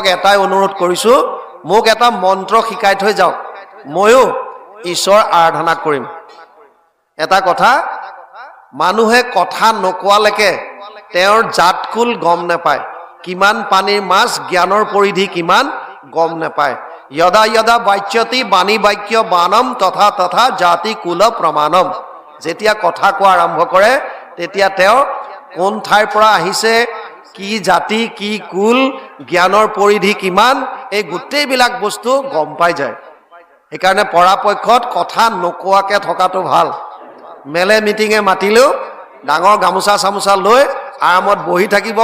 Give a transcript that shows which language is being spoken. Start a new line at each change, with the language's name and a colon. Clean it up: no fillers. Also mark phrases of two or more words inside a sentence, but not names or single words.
Assamese: এটাই অনুৰোধ কৰিছোঁ মোক এটা মন্ত্ৰ শিকাই থৈ যাওক ময়ো ঈশ্বৰ আৰাধনা কৰিম এটা কথা মানুহে কথা নকোৱালৈকে তেওঁৰ জাতকুল গম নাপায় কিমান পানীৰ মাছ জ্ঞানৰ পৰিধি কিমান গম নাপায়
Sanskrit: यदा यदा वाच्यति बाणी वाक्य बानम तथा तथा जाति कुल प्रमाणम
Assamese: যেতিয়া কথা কোৱা আৰম্ভ কৰে তেতিয়া তেওঁ কোন ঠাইৰ পৰা আহিছে কি জাতি কি কুল জ্ঞানৰ পৰিধি কিমান এই গোটেইবিলাক বস্তু গম পাই যায় সেইকাৰণে পৰাপক্ষত কথা নকোৱাকে থকাটো ভাল মেলে মিটিঙে মাতিলেও ডাঙৰ গামোচা চামোচা লৈ আৰামত বহি থাকিব